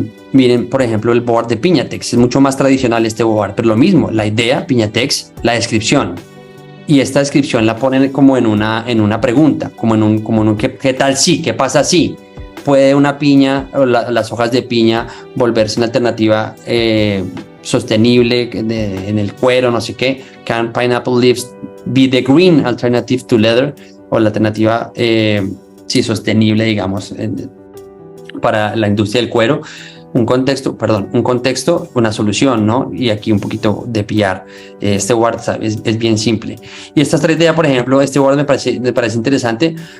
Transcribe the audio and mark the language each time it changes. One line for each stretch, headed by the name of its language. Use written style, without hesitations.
Spanish: Miren, por ejemplo, el board de Piñatex, es mucho más tradicional este board, pero lo mismo, la idea, Piñatex, la descripción. Y esta descripción la ponen como en una pregunta, como en un ¿qué tal si? ¿Qué pasa si? ¿Puede una piña o las hojas de piña volverse una alternativa sostenible en el cuero, no sé qué?
English: Can pineapple leaves be the green alternative to leather?
Spanish: O la alternativa sostenible, digamos, para la industria del cuero. Un contexto, una solución, ¿no? Y aquí un poquito de PR. Este board es bien simple. Y esta otra idea, por ejemplo, este board me parece interesante.